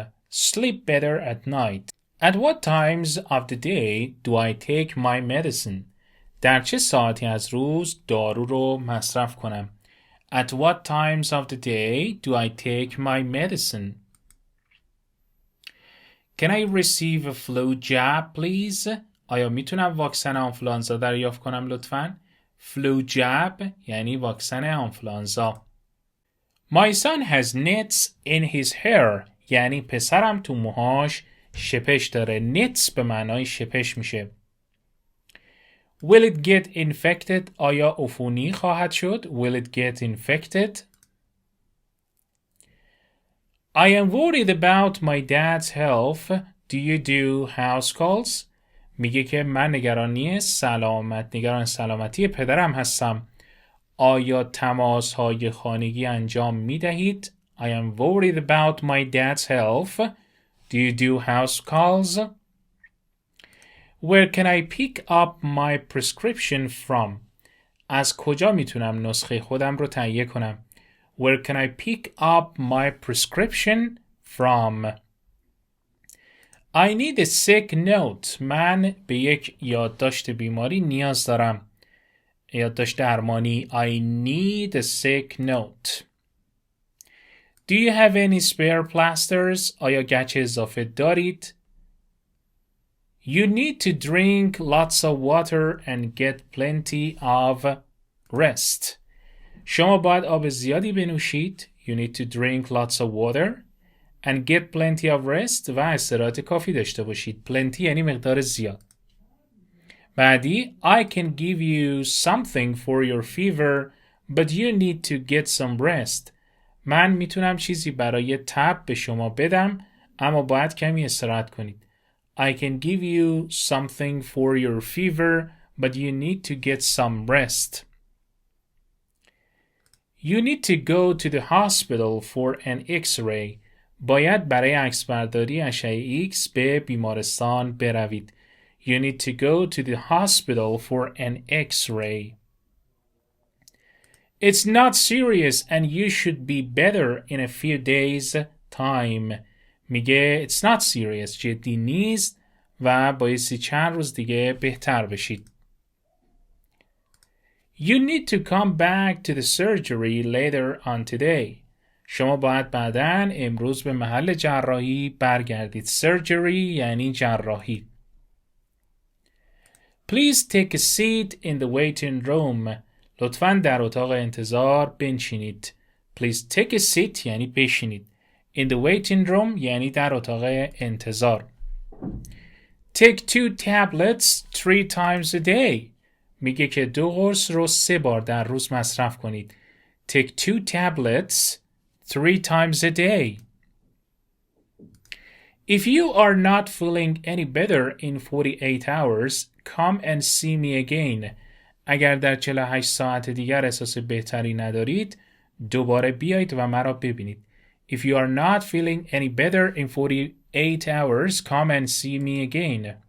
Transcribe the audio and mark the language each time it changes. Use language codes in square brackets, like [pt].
[en] sleep better at night؟ At what times of the day do I take my medicine؟ [fa] در چه ساعتی از روز دارو رو مصرف کنم؟ [en] At what times of the day do I take my medicine؟ Can I receive a flu jab please؟ [fa] آیا میتونم واکسن آنفولانزا دریافت کنم لطفاً؟ [en] Flu jab [fa] یعنی واکسن آنفولانزا. [en] My son has nits in his hair. [fa] یعنی پسرم تو موهاش شپش داره. nits به معنای شپش میشه. [en] Will it get infected؟ [fa] آیا عفونی خواهد شد؟ [en] Will it get infected؟ I am worried about my dad's health. Do you do house calls؟ [fa] میگه که من نگران سلامتی پدرم هستم. آیا تماس های خانگی انجام می دهید؟ [en] I am worried about my dad's health. Do you do house calls؟ Where can I pick up my prescription from؟ [fa] از کجا میتونم نسخه خودم رو تهیه کنم؟ [en] Where can I pick up my prescription from؟ I need a sick note. [fa] من به یک یادداشت بیماری نیاز دارم. یادداشت درمانی. [en] I need a sick note. Do you have any spare plasters؟ [fa] آیا گچ اضافه دارید؟ [en] You need to drink lots of water and get plenty of rest. [fa] شما باید آب زیادی بنوشید. [en] You need to drink lots of water and get plenty of rest [fa] و استراحت کافی داشته باشید. Plenty یعنی مقدار زیاد. بعدی [en] I can give you something for your fever but you need to get some rest. [fa] من میتونم چیزی برای تب به شما بدم اما باید کمی استراحت کنید. [en] I can give you something for your fever but you need to get some rest. You need to go to the hospital for an X-ray. [fa] باید برای عکسبرداری اشعه X به بیمارستان بروید. [en] You need to go to the hospital for an X-ray. It's not serious and you should be better in a few days time. [fa] میگه [en] it's not serious [fa] جدی نیست و بایستی چند روز دیگه بهتر بشید. [en] You need to come back to the surgery later on today. [fa] شما باید بعداً امروز به محل جراحی برگردید. Surgery یعنی جراحی. [en] Please take a seat in the waiting room. [fa] لطفاً در اتاق انتظار بنشینید. [en] Please take a seat [fa] یعنی بشینید. [en] In the waiting room [fa] یعنی در اتاق انتظار. [en] Take 2 tablets 3 times a day. [fa] میگه که 2 قرص رو 3 بار در روز مصرف کنید. [en] Take 2 tablets 3 times a day. If you are not feeling any better in 48 hours, come and see me again. [fa] اگر در 48 ساعت دیگر احساس بهتری ندارید، دوباره بیایید و مرا ببینید. [en] If you are not feeling any better in 48 hours, come and see me again.